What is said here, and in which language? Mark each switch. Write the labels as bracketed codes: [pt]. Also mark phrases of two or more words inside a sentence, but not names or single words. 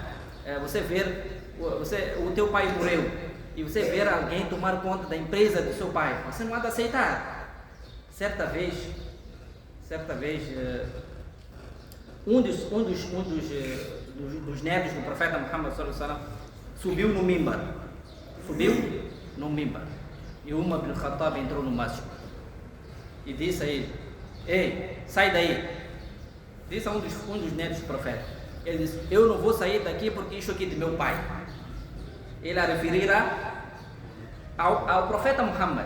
[pt] Você ver, o teu pai morreu e você ver alguém tomar conta da empresa do seu pai, você não há de aceitar. Certa vez, um dos netos do profeta Muhammad [ar] صلى الله عليه وسلم [pt] subiu no mimbar. E Umar bin Khattab entrou no masjid e disse a ele: ei, sai daí. Disse a um dos netos do profeta. Ele disse: eu não vou sair daqui porque isso aqui é de meu pai. Ele a referirá ao profeta Muhammad.